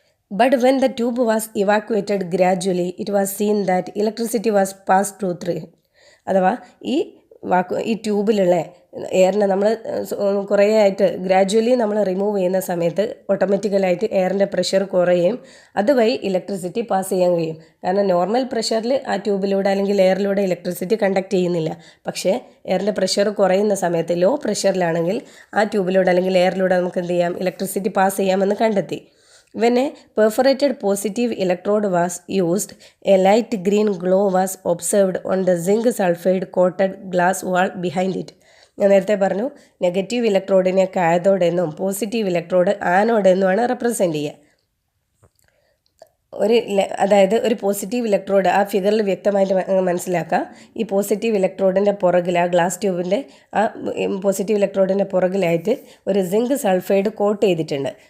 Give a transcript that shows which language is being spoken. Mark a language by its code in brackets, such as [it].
[en] but when the tube was evacuated gradually it was seen that electricity was pass through [ml] അഥവാ ഈ ട്യൂബിലുള്ള എയറിനെ നമ്മൾ കുറേ ആയിട്ട് ഗ്രാജുവലി നമ്മൾ റിമൂവ് ചെയ്യുന്ന സമയത്ത് ഓട്ടോമാറ്റിക്കലായിട്ട് എയറിൻ്റെ പ്രഷർ കുറയുകയും അതുവഴി ഇലക്ട്രിസിറ്റി പാസ് ചെയ്യാൻ കഴിയും. കാരണം നോർമൽ പ്രഷറിൽ ആ ട്യൂബിലൂടെ അല്ലെങ്കിൽ എയറിലൂടെ ഇലക്ട്രിസിറ്റി കണ്ടക്ട് ചെയ്യുന്നില്ല. പക്ഷേ എയറിൻ്റെ പ്രഷർ കുറയുന്ന സമയത്ത് ലോ പ്രഷറിലാണെങ്കിൽ ആ ട്യൂബിലൂടെ അല്ലെങ്കിൽ എയറിലൂടെ നമുക്ക് എന്ത് ചെയ്യാം, ഇലക്ട്രിസിറ്റി പാസ് ചെയ്യാമെന്ന് കണ്ടെത്തി. [en] When a perforated positive electrode was used, a light green glow was observed on the zinc sulfide coated glass wall behind it. [ml] ഞാൻ നേരത്തെ പറഞ്ഞു നെഗറ്റീവ് ഇലക്ട്രോഡിനെ കാഥോഡ് എന്നും പോസിറ്റീവ് ഇലക്ട്രോഡ് ആനോഡ് എന്നുമാണ് റെപ്രസെൻ്റ് ചെയ്യുക. അതായത് ഒരു പോസിറ്റീവ് ഇലക്ട്രോഡ് ആ ഫിഗറിൽ വ്യക്തമായിട്ട് മനസ്സിലാക്കാം. ഈ പോസിറ്റീവ് ഇലക്ട്രോഡിൻ്റെ പുറകിൽ ആ ഗ്ലാസ് ട്യൂബിൻ്റെ ആ പോസിറ്റീവ് ഇലക്ട്രോഡിൻ്റെ പുറകിലായിട്ട് ഒരു സിങ്ക് സൾഫൈഡ് കോട്ട് ചെയ്തിട്ടുണ്ട്.